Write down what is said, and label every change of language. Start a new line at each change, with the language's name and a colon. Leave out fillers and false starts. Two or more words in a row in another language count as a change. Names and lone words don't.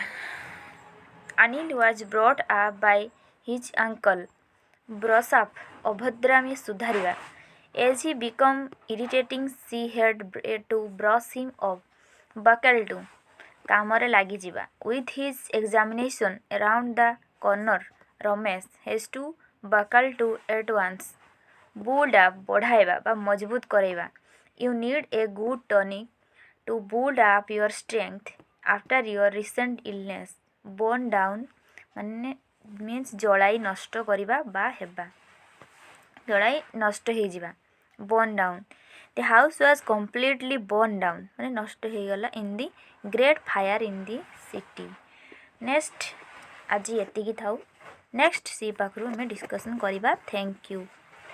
English: Anil was brought up by his uncle. Brush up
Odia: ଅଭଦ୍ରାମୀ ସୁଧାରିବା।
English: As he became irritating she had to brush him off. Buckle to
Odia: କାମରେ ଲାଗିଯିବା।
English: With his examination around the corner, Ramesh has to buckle to at once. Build up
Odia: ବଢ଼ାଇବା ବା ମଜବୁତ କରାଇବା।
English: You need a good tonic to build up your strength after your recent illness. Burn down
Odia: ମାନେ means ଜଳାଇ ନଷ୍ଟ କରିବା ବା ହେବା। ଜଳାଇ ନଷ୍ଟ ହେଇଯିବା।
English: Burn down. The house was completely burned down
Odia: ମାନେ ନଷ୍ଟ ହେଇଗଲା
English: in the great fire in the city.
Odia: Next ଆଜି ଏତିକି ଥାଉ। ନେକ୍ସଟ ସି ପାଖରୁ ଆମେ ଡିସ୍କସନ୍ କରିବା।
English: thank you.